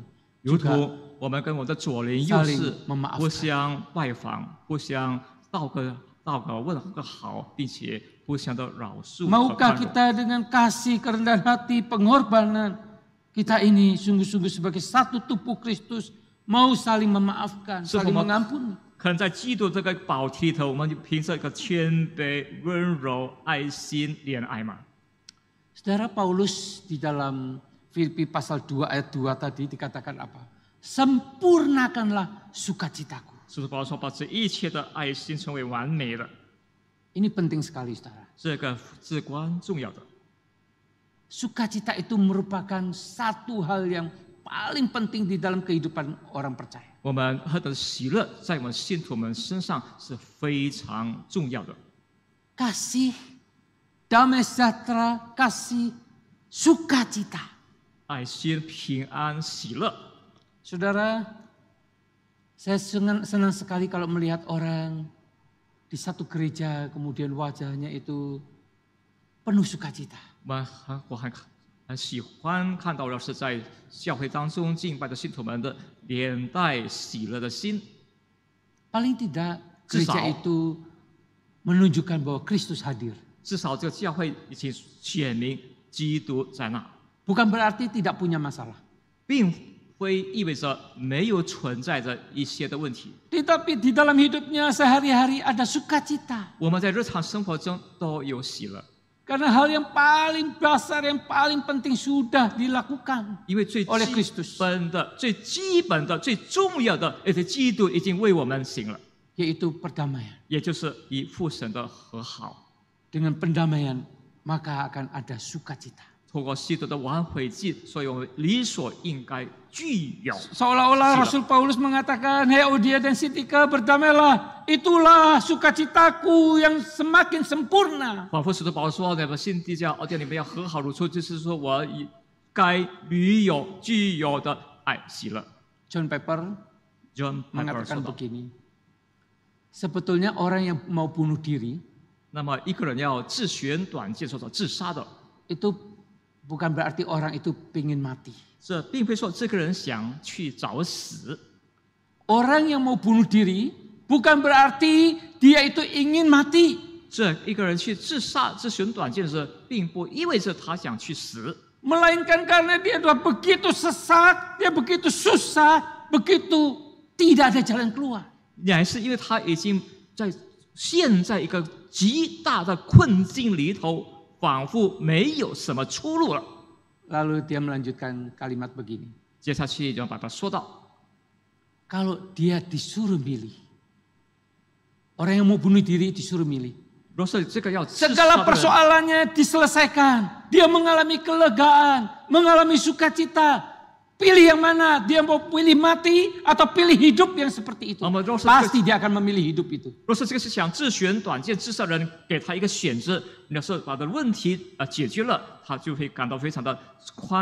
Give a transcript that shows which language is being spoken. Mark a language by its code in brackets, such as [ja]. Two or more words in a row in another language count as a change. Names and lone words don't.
[zh] 如 [id] juga [zh] 同我们跟我的左邻右 [id] saling [zh] 舍 [id] memaafkan. [zh] 互相拜访，互相道个问个好，并且互相的饶恕和 [id] Maukah [zh] 宽容。 [id] kita dengan kasih, kerendahan hati, pengorbanan, kita ini sungguh-sungguh sebagai satu tubuh Kristus mau saling memaafkan, [zh] 是否 [id] saling [zh] 我们 [id] mengampuni. [zh] 可能在基督这个宝体里头，我们就凭着一个谦卑、温柔、爱心、怜爱嘛？ [id] Saudara, Paulus di dalam Filipi pasal 2 ayat 2 tadi dikatakan apa? Sempurnakanlah sukacitaku. [zh] 是不是保罗说把这一切的爱心成为完美的？ [id] Ini penting sekali, saudara. [zh] 这个至关重要的。 [id] Sukacita itu merupakan satu hal yang paling penting di dalam kehidupan orang percaya. [zh] 我们何等喜乐，在我们信徒们身上是非常重要的。 [id] Kasih, damai sejahtera, kasih, sukacita. [zh] 爱心、平安、喜乐。 [id] Saudara, saya senang sekali kalau melihat orang di satu gereja kemudian wajahnya itu penuh sukacita. [zh] 我很喜欢看到的是在教会当中敬拜的信徒们的脸带喜乐的心。 [id] Paling tidak [zh] 至少 [id] gereja itu menunjukkan bahwa Kristus hadir. [zh] 至少这个教会已经显明基督在那， [id] Bukan berarti tidak punya masalah. [zh] 并非意味着没有存在着一些的问题。 [id] Tetapi di dalam hidupnya sehari-hari ada sukacita. [zh] 我们在日常生活中都有喜乐， [id] Karena hal yang paling dasar, yang paling penting sudah dilakukan [zh] 因为最 [id] oleh [zh] 基 [id] Kristus. [zh] 本的、最基本的、最重要的，而且基督已经为我们行了， [id] Yaitu perdamaian. [zh] 也就是与父神的和好。 [id] Dengan pendamaian maka akan ada sukacita. [zh] 透过基督的挽回祭，所以我们理所应该具有。 [id] Seolah-olah Siap. Rasul Paulus mengatakan, "Hei Euodia dan Sintika, berdamailah. Itulah sukacitaku yang semakin sempurna." [zh] 仿佛使徒保罗说：“你们信地教，你们要和好如初，就是说我该具有的爱喜乐。” John Piper John Piper 说 [id] mengatakan [zh] 道 [id] begini, sebetulnya orang yang mau bunuh diri [zh] 那么一个人要自旋短剑或者自杀的， [id] itu bukan berarti orang itu ingin mati. [zh] 这并非说这个人想去找死。 [id] Orang yang mau bunuh diri bukan berarti dia itu ingin mati. [zh] 这一个人去自杀、自旋短剑的时候，并不意味着他想去死， [id] Melainkan karena dia sudah begitu sesak, dia begitu susah, begitu tidak ada jalan keluar. [zh] 乃是因为他已经陷在一个极大的困境里头，仿佛没有什么出路了。 [id] Lalu dia melanjutkan kalimat begini. [zh] 接下去就把他说到， [id] Kalau dia disuruh milih, orang yang mau bunuh diri disuruh milih. [zh] 若是这个要自杀 [id] Segala [zh] 的人， [id] persoalannya diselesaikan. Dia mengalami kelegaan, mengalami sukacita. Pilih yang mana? Dia mau pilih mati atau pilih hidup yang seperti itu? Pasti dia akan memilih hidup itu. [zh] 若是这个是想自旋短剑自杀的人，给他一个选择，要是把他的问题解决了，他就会感到非常的宽